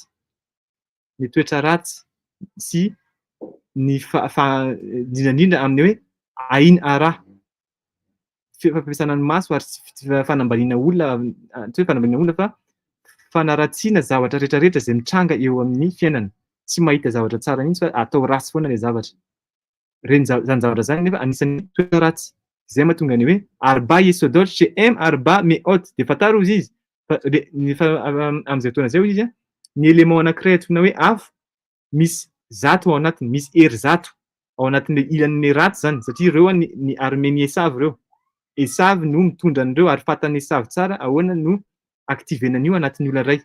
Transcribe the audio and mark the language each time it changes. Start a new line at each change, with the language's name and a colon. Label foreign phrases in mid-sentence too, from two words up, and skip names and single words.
Malagasy: Ny toetra ratsy sy ny indrindrandrindra amin'ny hoe ainy ara, fampiasana ny maso ary tsy fanambaniana olona, tsy hoe fanambaniana olona fa fanaratsiana zavatra rehetrarehetra zay mitranga eo amin'ny fiainana. Tsy mahita zavatra tsara mihitsy fa atao ratsy foana le zavatra. Reny zany zavatra zany nefa anisan'ny toetra ratsy. Zay mahatonga ny hoe
Hebrew: ארבע יסודות שהם ארבע מאות,
Malagasy: de fantaro izy izy fa am'izay fotoana zay izy a, ny élément anankiray antsoina hoe afo misy zato ao anatiny, misy hery zato ao anatin'le ilan'le ratsy zany satria reo ny armen'ny Esavy reo. Esavy no mitondra an'ireo ary fantan'ny Esavy tsara ahoana no aktivenan'io anatin'ny olona ray.